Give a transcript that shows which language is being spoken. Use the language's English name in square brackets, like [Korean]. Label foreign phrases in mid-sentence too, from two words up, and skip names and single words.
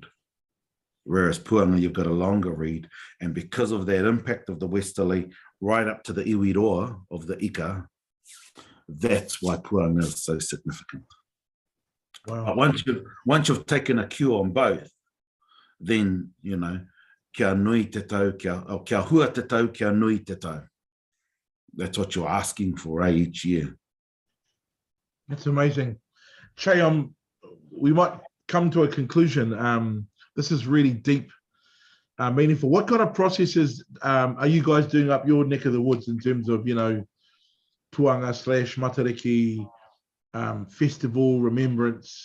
[English] Whereas Puanga, you've got a longer read. And because of that impact of the westerly, right up to the iwiroa of the Ika, that's why Puanga is so significant. Wow. But once you've taken a cue on both, then, [Māori] kia nui te tau, kia hua te tau, kia nui te tau. [English] That's what you're asking for each year. That's amazing. Che, we might come to a conclusion. This is really deep, meaningful. What kind of processes are you guys doing up your neck of the woods in terms of, Puanga / Matariki, festival, remembrance?